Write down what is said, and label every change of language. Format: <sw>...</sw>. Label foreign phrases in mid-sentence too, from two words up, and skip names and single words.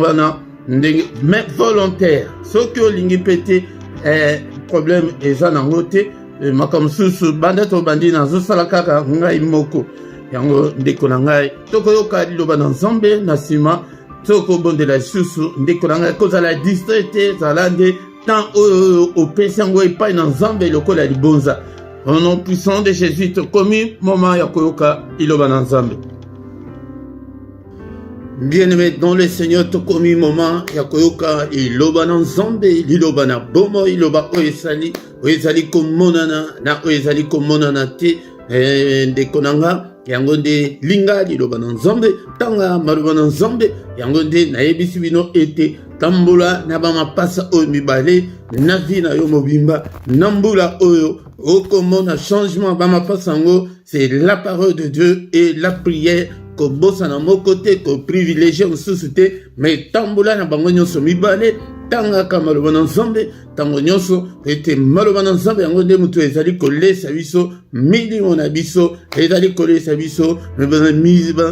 <ln>wana ndenge</ln> <fr>mais volontaire</fr> <ln>soki olingi pete problème eza nango te makambo susu banda to bandi nazosala kaka ngai moko yango ndeko na ngai tokoyoka liloba na nzambe na nsima toko bondela lisusu ndeko na ngai kozala distrait te ezala nde tant opesi yango epai na nzambe lokola libonza</ln> <fr>au nom puissant de Jésus</fr> <ln>tokomi moment ya koyoka liloba na nzambe.</ln> <fr>Bien-aimé dans le Seigneur</fr> <ln>tokomi moment ya koyoka liloba na nzambe liloba na bomo liloba oyezali komonana na oyezali komonana te ndeko na ngai yango nde linga liloba na nzambe tanga maloba na nzambe yango nde nayebisi bino ete tambola na bamapasa oyo mibale na vi na yo mobimba na mbula oyo okomona changement bamapasa yango</ln> <fr>c'est la parole de Dieu et la prière</fr> <ln>kobosana moko te koprivilégie mosusu te mais tambola na bango nyonso mibale tangaka maloba na nzambe ntango nyonso ete maloba na nzambe yango nde moto ezali kolesa biso milimo na biso ezali kolesa biso molimo</ln>